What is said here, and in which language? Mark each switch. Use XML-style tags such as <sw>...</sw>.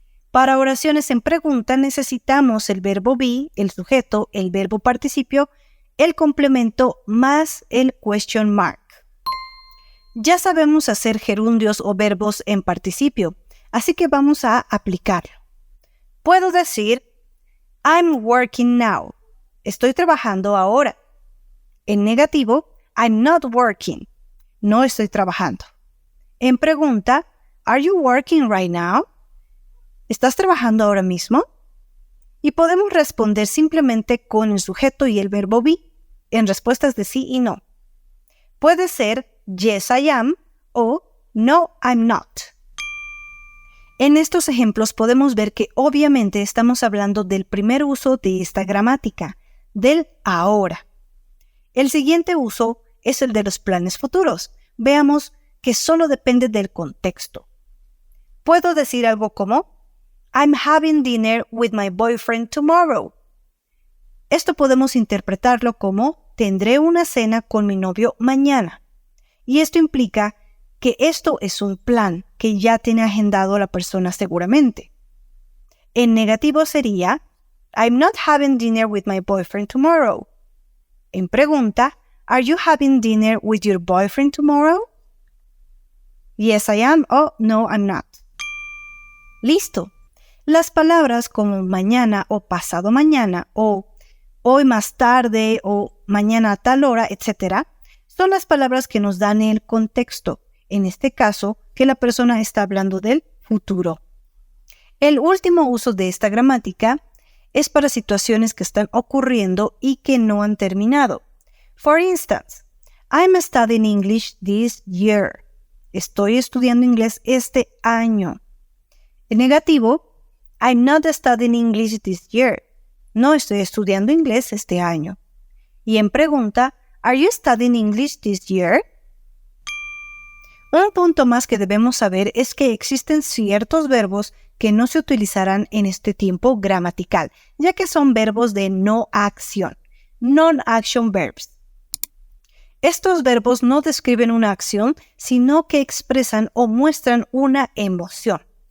<es>Para oraciones en pregunta necesitamos el verbo be, el sujeto, el verbo participio, el complemento más el</es> <en>question mark.</en> <es>Ya sabemos hacer gerundios o verbos en participio, así que vamos a aplicarlo. Puedo decir,</es> <en>I'm working now.</en> <es>Estoy trabajando ahora. En negativo,</es> <en>I'm not working.</en> <es>No estoy trabajando. En pregunta,</es> <en>are you working right now?</en> <es>¿Estás trabajando ahora mismo? Y podemos responder simplemente con el sujeto y el verbo be en respuestas de sí y no. Puede ser</es> <en>yes I am o no I'm not.</en> <es>En estos ejemplos podemos ver que obviamente estamos hablando del primer uso de esta gramática, del ahora. El siguiente uso es el de los planes futuros. Veamos que solo depende del contexto. Puedo decir algo como</es> <en>I'm having dinner with my boyfriend tomorrow.</en> <es>Esto podemos interpretarlo como tendré una cena con mi novio mañana. Y esto implica que esto es un plan que ya tiene agendado la persona seguramente. En negativo</es> <en>sería I'm not having dinner with my boyfriend tomorrow.</en> <es>En pregunta,</es> <en>are you having dinner with your boyfriend tomorrow? Yes, I am o no, I'm not.</en> <es>Listo. Las palabras como mañana o pasado mañana o hoy más tarde o mañana a tal hora, etc., son las palabras que nos dan el contexto. En este caso, que la persona está hablando del futuro. El último uso de esta gramática es para situaciones que están ocurriendo y que no han terminado.</es> <en>For instance, I'm studying English this year.</en> <es>Estoy estudiando inglés este año. En negativo,</es> <en>I'm not studying English this year.</en> <es>No estoy estudiando inglés este año. Y en pregunta,</es> <en>are you studying English this year?</en> <es>Un punto más que debemos saber es que existen ciertos verbos que no se utilizarán en este tiempo gramatical, ya que son verbos de no acción,</es> <en>non-action verbs.</en> <es>Estos verbos no describen una acción, sino que expresan o muestran una emoción.</es>